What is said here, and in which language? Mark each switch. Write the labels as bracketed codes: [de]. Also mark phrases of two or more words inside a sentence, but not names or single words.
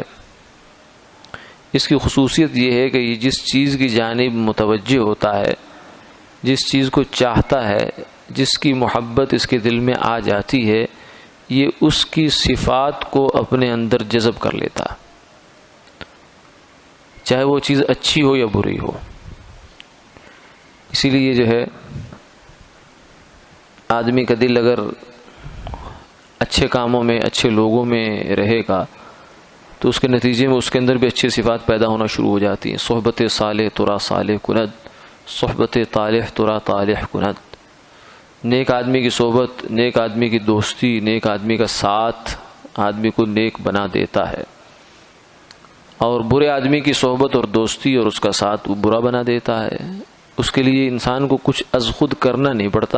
[ur] اس کی خصوصیت یہ ہے کہ یہ جس چیز کی جانب متوجہ ہوتا ہے، جس چیز کو چاہتا ہے، جس کی محبت اس کے دل میں آ جاتی ہے، یہ اس کی صفات کو اپنے اندر جذب کر لیتا، چاہے وہ چیز اچھی ہو یا بری ہو۔ اسی لیے جو ہے آدمی کا دل اگر اچھے کاموں میں، اچھے لوگوں میں رہے گا تو اس کے نتیجے میں اس کے اندر بھی اچھی صفات پیدا ہونا شروع ہو جاتی ہیں۔ [fa] صحبت صالح ترا صالح کند، صحبت طالح ترا طالح کند۔ [ur] نیک آدمی کی صحبت، نیک آدمی کی دوستی، نیک آدمی کا ساتھ آدمی کو نیک بنا دیتا ہے، اور برے آدمی کی صحبت اور دوستی اور اس کا ساتھ وہ برا بنا دیتا ہے۔ اس کے لیے انسان کو کچھ از خود کرنا نہیں پڑتا۔